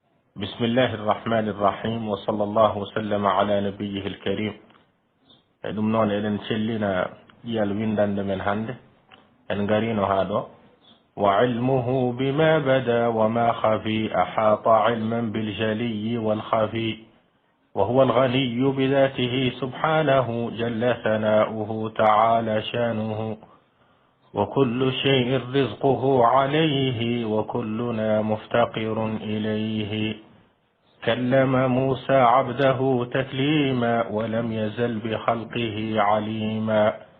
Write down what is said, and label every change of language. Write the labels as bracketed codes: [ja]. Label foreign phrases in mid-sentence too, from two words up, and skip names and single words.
[ar] بسم الله الرحمن الرحيم وصلى الله وسلم على نبيه الكريم. [ff] ɗum noon eɗen cellina ƴiyal windande men hannde en garino haa ɗo [ar] وعلمه بما بدا وما خفي أحاط علما بالجلي والخفي وهو الغني بذاته سبحانه جل ثناؤه تعالى شانه وكل شيء رزقه عليه وكلنا مفتقر إليه كلم موسى عبده تكليما ولم يزل بخلقه عليما